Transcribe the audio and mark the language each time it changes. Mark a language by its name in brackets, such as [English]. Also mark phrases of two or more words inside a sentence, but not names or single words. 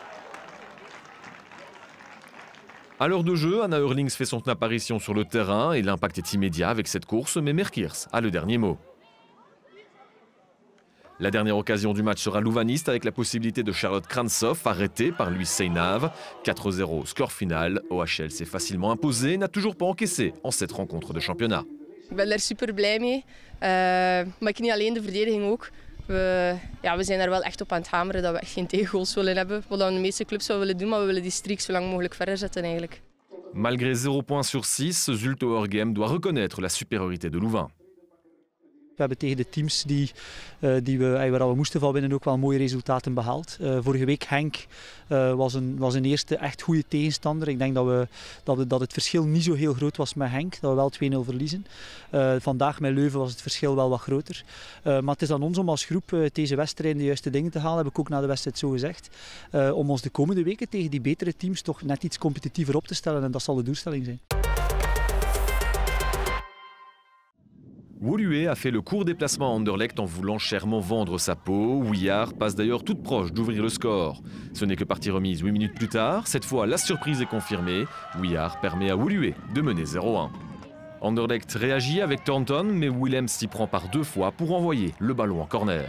[French] À l'heure de jeu, Anna Hurlings fait son apparition sur le terrain et l'impact est immédiat avec cette course, mais Merkiers a le dernier mot. La dernière occasion du match sera louvaniste avec la possibilité de Charlotte Kransoff arrêtée par Louise Seinave. 4-0, score final. OHL s'est facilement imposé, n'a toujours pas encaissé en cette rencontre de championnat. [Dutch] Ik ben er super blij mee, maar niet alleen de verdediging ook. We zijn er wel echt op aan het hameren dat we echt geen tegengoals willen hebben. Wat de meeste clubs wel willen doen, maar we willen die streak zo lang mogelijk verder zetten eigenlijk. [French] Malgré 0 points sur 6, Zulte Waregem doit reconnaître la supériorité de Louvain. [Dutch] We hebben tegen de teams waar we moesten van winnen ook wel mooie resultaten behaald. Vorige week Henk was een eerste echt goede tegenstander. Ik denk dat het verschil niet zo heel groot was met Henk, dat we wel 2-0 verliezen. Vandaag met Leuven was het verschil wel wat groter. Maar het is aan ons om als groep deze wedstrijd de juiste dingen te halen, heb ik ook na de wedstrijd zo gezegd. Om ons de komende weken tegen die betere teams toch net iets competitiever op te stellen en dat zal de doelstelling zijn. [French] Woluwe a fait le court déplacement à Anderlecht en voulant chèrement vendre sa peau. Ouillard passe d'ailleurs toute proche d'ouvrir le score. Ce n'est que partie remise 8 minutes plus tard. Cette fois, la surprise est confirmée. Ouillard permet à Woluwe de mener 0-1. Anderlecht réagit avec Thornton, mais Willems s'y prend par 2 fois pour envoyer le ballon en corner.